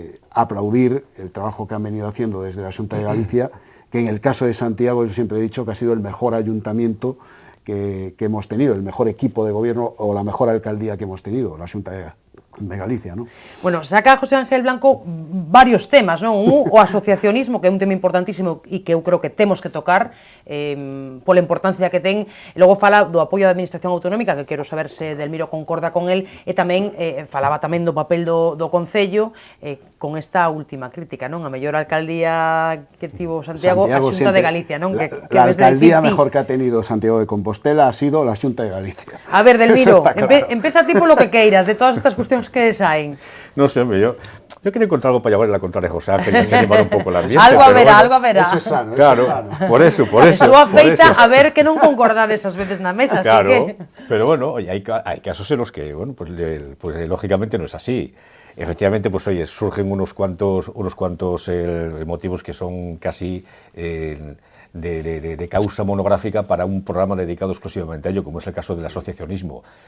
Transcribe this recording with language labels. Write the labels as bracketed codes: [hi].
[es] aplaudir el trabajo que han venido haciendo desde la Xunta de Galicia, que en el caso de Santiago yo siempre he dicho que ha sido el mejor ayuntamiento que hemos tenido, el mejor equipo de gobierno o la mejor alcaldía que hemos tenido, la Xunta de Galicia, ¿no? Bueno, saca José Ángel Blanco varios temas, non? [gl] O asociacionismo, que é un tema importantísimo e que eu creo que temos que tocar pola importancia que ten, e logo fala do apoio da Administración Autonómica, que quero saber se Delmiro concorda con el, e tamén falaba tamén do papel do Concello con esta última crítica, non? A mellor alcaldía que tivo Santiago, a Xunta de Galicia, non? [es] La alcaldía mejor que ha tenido Santiago de Compostela ha sido la Xunta de Galicia. [gl] A ver, Delmiro, empeza ti polo que queiras, de todas estas cuestións que saen. [es] No sé, hombre, yo quería encontrar algo para llevarle la contraria a José Ángel y así animar [gl] un pouco [es] el ambiente. [gl] Algo a verá. [es] Eso es sano, claro, eso es sano. Por eso. [gl] Estou afeita a ver que non concordades as veces na mesa, claro, así que... [es] pero bueno, hay casos en los que, bueno, pues lógicamente no es así. Efectivamente, pues oye, surgen unos cuantos motivos que son casi de causa monográfica para un programa dedicado exclusivamente a ello, como es el caso del asociacionismo.